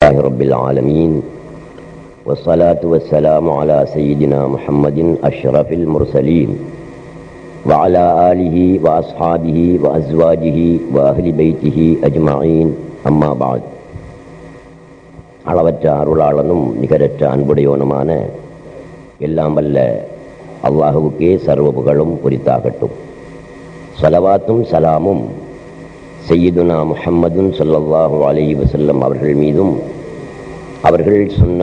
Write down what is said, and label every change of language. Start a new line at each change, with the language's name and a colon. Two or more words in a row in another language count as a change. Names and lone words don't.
Arabic: لله رب العالمين والصلاة والسلام على سيدنا محمد أشرف المرسلين وعلى آله وأصحابه وأزواجه وأهل بيته أجمعين أما بعد.
Tamil: அளவற்ற அருளாளனும் நிகரற்ற அன்புடையோனுமான எல்லாம் வல்ல அல்லாஹுவுக்கே சர்வ புகழும் உரித்தாகட்டும். ஸலவாத்தும் சலாமும் சய்யிதுனா முஹம்மதுன்
Arabic: صلى الله عليه وسلم
Tamil: அவர்கள் மீதும், அவர்கள் சொன்ன